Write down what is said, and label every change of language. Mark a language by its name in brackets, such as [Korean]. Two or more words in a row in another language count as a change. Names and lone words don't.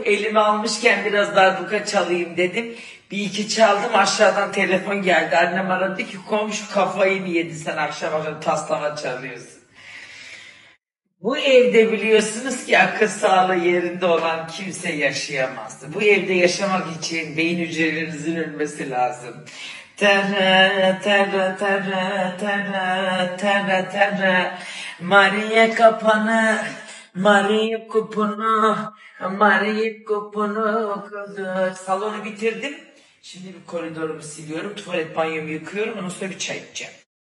[Turkish] Elime almışken biraz darbuka çalayım dedim. Bir iki çaldım, aşağıdan telefon geldi. Annem aradı ki komşu kafayı mı yedi sen akşam akşam taslama çalıyorsun. Bu evde biliyorsunuz ki akıl sağlığı yerinde olan kimse yaşayamazdı. Bu evde yaşamak için beyin hücrelerinizin ölmesi lazım. Terre terre terre terre terre terre Maria kapanı Maria kupunu Maria kupunu kıldı. Salonu bitirdim. Şimdi bir koridorumu siliyorum. Tuvalet banyomu yıkıyorum. Ondan sonra bir çay içeceğim.